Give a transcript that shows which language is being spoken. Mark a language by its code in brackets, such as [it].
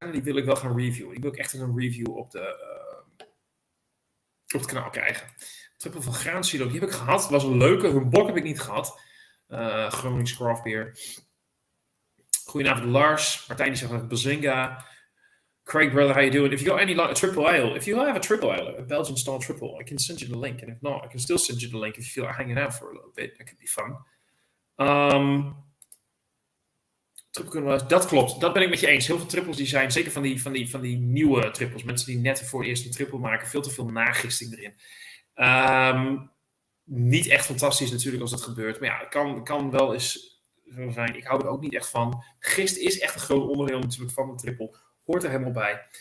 [nl] Die wil ik wel gaan reviewen. Die wil ik echt een review op het kanaal krijgen. Tripel van Graansilo, die heb ik gehad. Dat was een leuke. Hun bok heb ik niet gehad. Gronings Craft Beer. Goedenavond Lars. Martijn die zegt van Bazinga. [en] Craig, brother, how you doing? If you got any triple ale, if you have a triple ale, a Belgian style triple, I can send you the link. And if not, I can still send you the link if you feel like hanging out for a little bit. That could be fun. [nl] Dat klopt, dat ben ik met je eens. Heel veel trippels die zijn, zeker van die nieuwe trippels, mensen die net voor het eerst een triple maken, veel te veel nagisting erin. Niet echt fantastisch natuurlijk als dat gebeurt, maar ja, het kan wel eens zo zijn. Ik hou er ook niet echt van. Gist is echt een groot onderdeel natuurlijk van een triple. Hoort er helemaal bij.